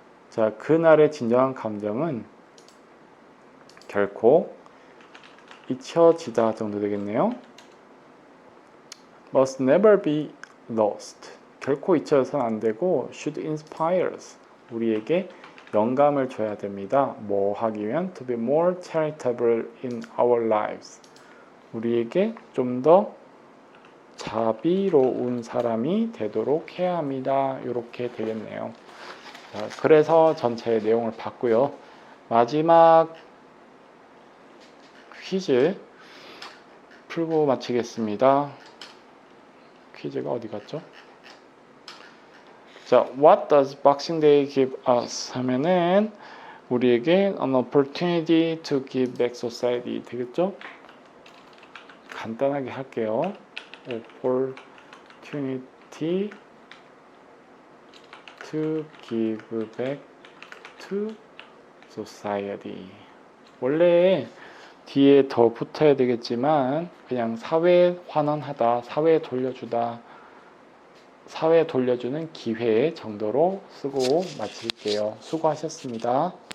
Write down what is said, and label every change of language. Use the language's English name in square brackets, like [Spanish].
[Korean] 자, 그날의 진정한 감정은 결코 잊혀지다 정도 되겠네요. [English] must never be lost. [Korean] 결코 잊혀서는 안 되고 [English] should inspire us. [Korean] 우리에게 영감을 줘야 됩니다. 뭐 하기 위한? [English] to be more charitable in our lives. [Korean] 우리에게 좀 더 자비로운 사람이 되도록 해야 합니다. 이렇게 되겠네요. 자, 그래서 전체 내용을 봤고요. 마지막 퀴즈 풀고 마치겠습니다. 퀴즈가 어디 갔죠? [English] 자, what does Boxing Day give us? [Korean] 하면은 우리에게 [English] an opportunity to give back society [Korean] 되겠죠? 간단하게 할게요. [English] opportunity to give back to society. [Korean] 원래 뒤에 더 붙어야 되겠지만 그냥 사회에 환원하다, 사회에 돌려주다, 사회에 돌려주는 기회 정도로 쓰고 마칠게요. 수고하셨습니다.